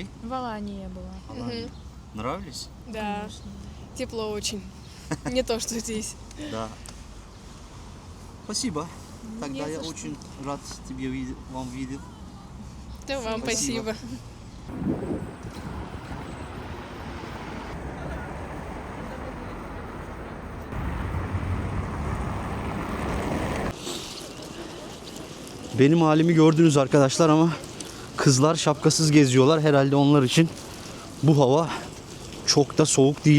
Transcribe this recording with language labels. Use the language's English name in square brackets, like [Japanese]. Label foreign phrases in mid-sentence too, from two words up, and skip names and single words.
[Russian] В Алании я была. Алания. Нравились? Да, Конечно. тепло очень. Не то, что здесь. Да. Спасибо. Тогда Не я за что. очень рад вам видеть. Да, вам Спасибо. спасибо. [Turkish] Benim halimi gördünüz arkadaşlar ama kızlar şapkasız geziyorlar. Herhalde onlar için bu hava çok da soğuk değil.